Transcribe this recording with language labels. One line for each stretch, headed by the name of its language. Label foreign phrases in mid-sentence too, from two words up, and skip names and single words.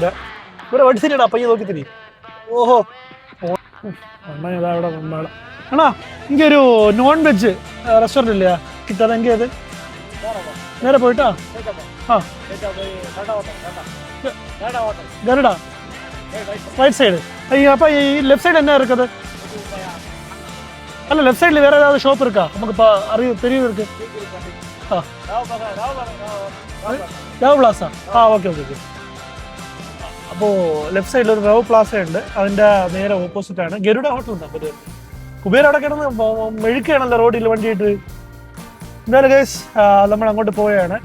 Malayalam: ഇവിടെ വഴി തിരിയടാ, പയ്യെ നോക്കി തിരി. ഓഹോ, അണ്ണാ ഇതാ ഇവിടെ വന്നാള്. അണ്ണാ എനിക്കൊരു
English: non veg restaurant
Malayalam: ഇല്ല കിട്ടാതെ, എങ്കിൽ അത് നേരെ പോയിട്ടാ. ആ ഗരുഡ
English: right side.
Malayalam: അപ്പൊ ഈ
English: left side
Malayalam: എന്നാ இருக்குது?
Tamil: அல்ல லெஃப்ட் சைடில் வேறு ஏதாவது ஷாப் இருக்கா நமக்கு இப்போ தெரியுது இருக்கு?
Malayalam: രവ് പ്ലാസ. ഓക്കെ. അപ്പോൾ ലെഫ്റ്റ് സൈഡിൽ ഒരു രവ് പ്ലാസ ഉണ്ട്, അതിൻ്റെ നേരെ ഓപ്പോസിറ്റ് ആണ് ഗരുഡ ഹോട്ടൽ ഉണ്ട്. അപ്പോൾ കുബേര അവിടെ കിടന്ന് മെഴുക്കുകയാണല്ലോ റോഡിൽ വണ്ടിയിട്ട്. എന്തായാലും ഗൈസ് നമ്മൾ അങ്ങോട്ട് പോവുകയാണ്.